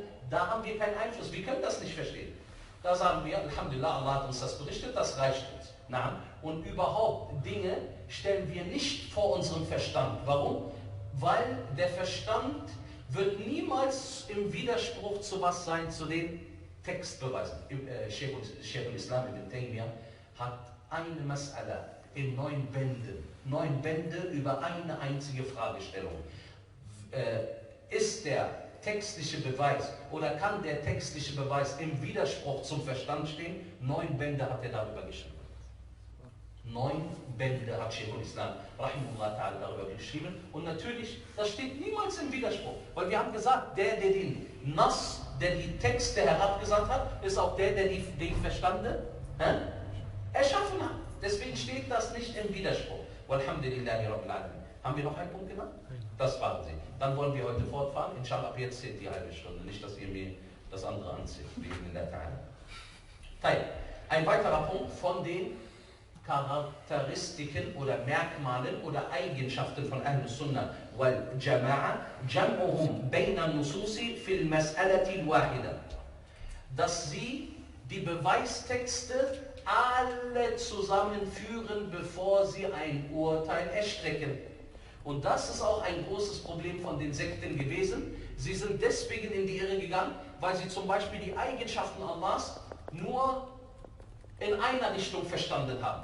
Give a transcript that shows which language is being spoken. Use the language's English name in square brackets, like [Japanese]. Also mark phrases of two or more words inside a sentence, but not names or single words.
[German] Da haben wir keinen Einfluss, wir können das nicht verstehen. Da sagen wir, Alhamdulillah, Allah hat uns das berichtet, das reicht uns. Na, und überhaupt Dinge stellen wir nicht vor unserem Verstand. Warum? Weil der Verstand wird niemals im Widerspruch zu was sein, zu den Textbeweisen. Sheikh al-Islam ibn Taymiyyah hat eine Mas'ala in 9 Bänden. 9 Bände über eine einzige Fragestellung. Ist der textliche Beweis oder kann der textliche Beweis im Widerspruch zum Verstand stehen? 9 Bände hat er darüber geschrieben. 9 Bände hat Sheikh al-Islam [Arabic] رحمه الله تعالى [German] darüber geschrieben. Und natürlich, das steht niemals im Widerspruch. Weil wir haben gesagt, der den Nass, der die Texte herabgesandt hat, ist auch der die Verstande erschaffen hat. Deswegen steht das nicht im Widerspruch. [Arabic] والحمد لله رب العالمين. [German] Haben wir noch einen Punkt genannt? Das waren sie. Dann wollen wir heute fortfahren. Inshallah, ab jetzt zählt die halbe Stunde. Nicht, dass ihr mir das andere anzieht. Teil. Ein weiterer Punkt von den Charakteristiken oder Merkmalen oder Eigenschaften von Ahlul Sunnah wal Jama'a, [Arabic] جمعهم بين النصوص في المسألة الواحدة. [German] Dass sie die Beweistexte alle zusammenführen, bevor sie ein Urteil erstrecken. Und das ist auch ein großes Problem von den Sekten gewesen. Sie sind deswegen in die Irre gegangen, weil sie zum Beispiel die Eigenschaften Allahs nur in einer Richtung verstanden haben.